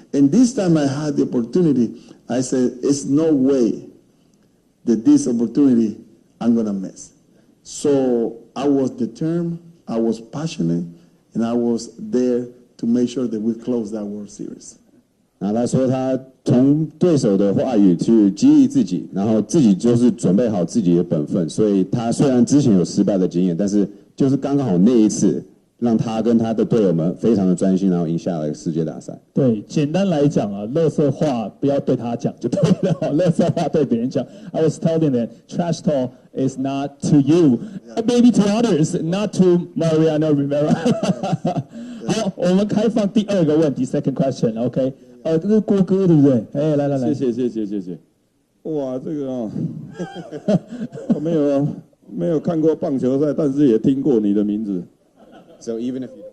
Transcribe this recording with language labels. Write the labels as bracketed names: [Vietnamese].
[English] And this time I had the opportunity. I said, it's no way that this opportunity I'm going to miss. So I was determined, I was passionate, and I was there to make sure that we close that World Series. [Chinese] 然后他说他从对手的话语去激励自己，然后自己就是准备好自己的本分，所以他虽然之前有失败的经验，但是就是刚刚好那一次让他跟他的队友们非常的专心，然后赢下了世界大赛。对，简单来讲啊，垃圾话不要对他讲就对了，垃圾话对别人讲。 [English] I was telling them trash talk is not to you, maybe to others, not to Mariano Rivera. [Chinese] 好，我们开放第2个问题 ， [English] second question，OK？ [Chinese] 这是郭哥对不对？哎，来，谢谢。哇，这个啊，我没有看过棒球赛，但是也听过你的名字。 [English] So even if you